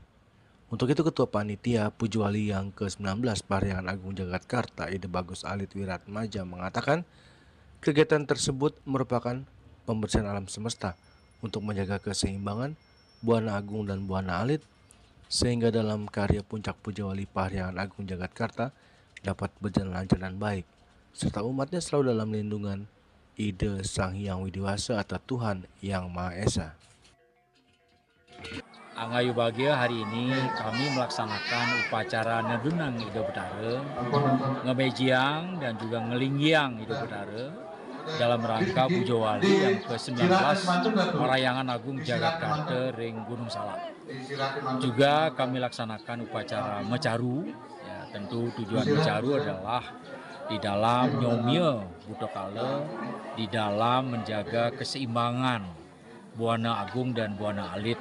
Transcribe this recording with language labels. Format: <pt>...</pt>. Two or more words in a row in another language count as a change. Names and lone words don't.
<id>Untuk itu Ketua Panitia Pujawali yang ke-19 Parahyangan Agung Jakarta Ide Bagus Alit Wiratmaja mengatakan kegiatan tersebut merupakan pembersihan alam semesta untuk menjaga keseimbangan Buana Agung dan Buana Alit, sehingga dalam karya Puncak Pujawali Parahyangan Agung Jakarta dapat berjalan lancar dan baik, serta umatnya selalu dalam lindungan Ide Sang Hyang Widiwasa atau Tuhan Yang Maha Esa. Angayu Bahagia, hari ini kami melaksanakan upacara</id> <ban>nedunang Ide Betara, ngebejiang</ban> <id>dan juga ngelinggiang Ide Betara dalam rangka Puja Wali yang ke-19 Parahyangan Agung Jakarta Ring Gunung Salak. Juga kami laksanakan upacara mecaru. Ya, tentu tujuan mecaru adalah di dalam</id> <ban>nyomia Budokala,</ban> <id>di dalam menjaga keseimbangan Buana Agung dan Buana Alit.</id>